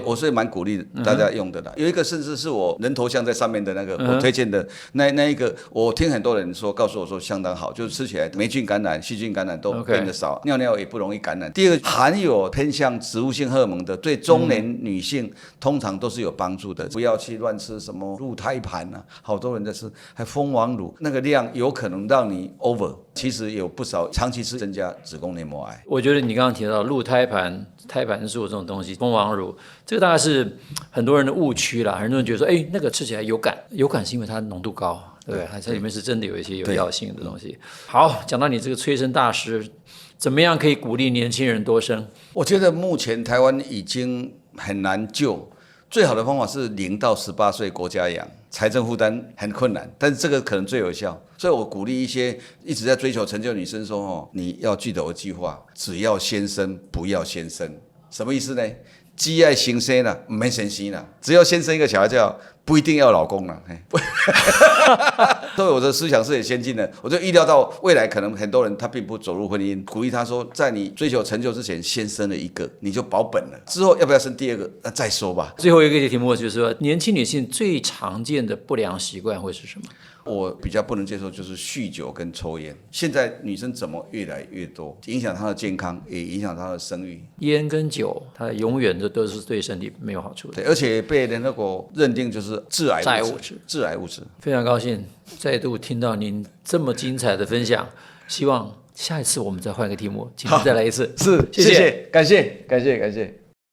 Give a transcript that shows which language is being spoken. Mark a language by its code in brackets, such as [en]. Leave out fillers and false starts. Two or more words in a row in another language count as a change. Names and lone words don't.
[zh] 我是蠻鼓勵大家用的啦。有一個甚至是我人頭像在上面的那個，我推薦的那一個，我聽很多人告訴我說相當好，就是吃起来霉菌感染、細菌感染都變得少，尿尿也不容易感染。第二個含有偏向植物性荷爾蒙的，對中年女性通常都是有幫助的。不要去亂吃什麼鹿胎盤啊，好多人在吃，還蜂王乳，那個量有可能讓你 over。其實有不少長期吃增加子宮內膜癌。我覺得你剛剛提到鹿胎盤、胎盤素這種東西，蜂王乳，這個大概是很多人的誤區啦。很多人覺得說，那個吃起來有感是因為它濃度高，對不對？它裡面是真的有一些有藥性的東西。好，講到你這個催生大師，怎麼樣可以鼓勵年輕人多生？我覺得目前台灣已經很難救。最好的方法是0到18歲國家養，財政負擔很困難，但是這個可能最有效。所以我鼓勵一些一直在追求成就的女生說，你要記得我一句話，只要先生，不要先生。什麼意思呢？只愛先生啦，不免先生啦，只要先生一個小孩就好，不一定要老公啦。所以我的思想是很先進的，我就預料到未來可能很多人他並不走入婚姻，鼓勵他說，在你追求成就之前，先生了一個你就保本了，之後要不要生第二個，那再說吧。最後一個題目就是說，年輕女性最常見的不良習慣會是什麼？我比較不能接受就是酗酒跟抽菸。現在女生怎麼越來越多，影響她的健康，也影響她的生育。菸跟酒，它永遠都是對身體沒有好處的。對，而且被聯合國認定就是致癌物質。致癌物質。非常高興再度聽到您這麼精彩的分享，希望下一次我們再換個題目，請您再來一次。是，謝謝，感謝。